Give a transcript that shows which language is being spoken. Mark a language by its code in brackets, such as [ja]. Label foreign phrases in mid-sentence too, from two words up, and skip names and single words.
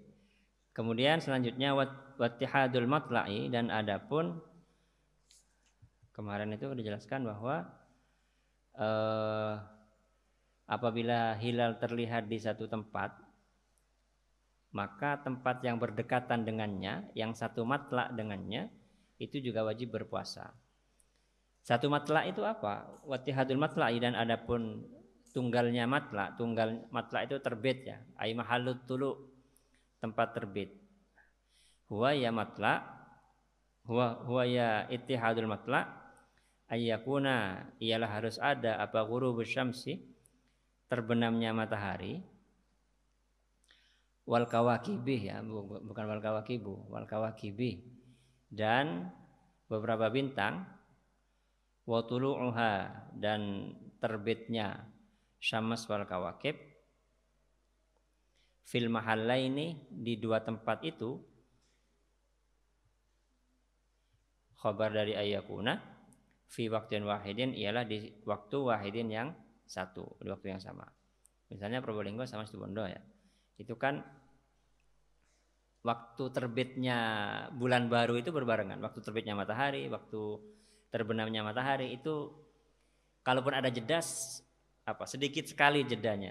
[id] Kemudian selanjutnya [ar] واتحاد المطالع, [id] dan adapun kemarin itu dijelaskan bahwa apabila hilal terlihat di satu tempat, maka tempat yang berdekatan dengannya, yang satu matla dengannya, itu juga wajib berpuasa. Satu matla itu apa? [ar] واتحاد المطالع, [id] dan adapun tunggal matla itu terbit ya, [ar] أي محل الطلوع, [id] tempat terbit. [ar] هو يا اتحاد المطلع أن يكون, [id] ialah harus ada apa [ar] غروب الشمس, [id] terbenamnya matahari, [ar] والكواكبه [id] ya, bukan [ar] والكواكب، والكواكبه, [id] dan beberapa bintang, [ar] وطلوعها, [id] dan terbitnya [ar] شمس والكواكب, في المحلين, [id] di dua tempat itu, khabar dari ayyakuna, [ar] في وقت واحد, [id] ialah di waktu wahidin yang satu, di waktu yang sama. Misalnya Probolinggo sama Situbondo ya, itu kan waktu terbitnya bulan baru itu berbarengan, waktu terbitnya matahari, waktu terbenamnya matahari itu, kalaupun ada jeda sedikit sekali jedanya.